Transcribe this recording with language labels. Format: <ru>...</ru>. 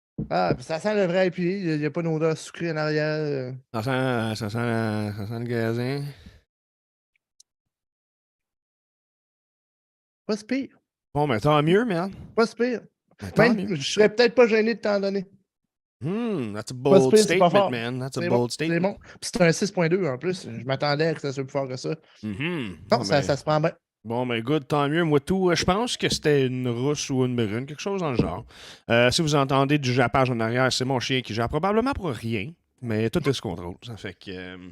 <fr>Ah, ça sent le vrai IPA. Il n'y a pas d'odeur sucrée en arrière. Ça sent le gazin. Pas si pire. Bon, mais tant mieux, man. Pas si pire. Mieux. Je serais peut-être pas gêné de t'en donner.</fr> <en>That's a bold statement, man. That's a bold statement.</en> <fr>C'est bon. Puis c'est un 6.2 en plus. Je m'attendais à que ça soit plus fort que ça. Non, ça se prend bien. Bon, ben, good, tant mieux. Moi, tout, je pense que c'était une rousse ou une brune, quelque chose dans le genre. Si vous entendez du jappage en arrière, c'est mon chien qui jappe probablement pour rien, mais tout est sous contrôle. Ça fait que.</fr>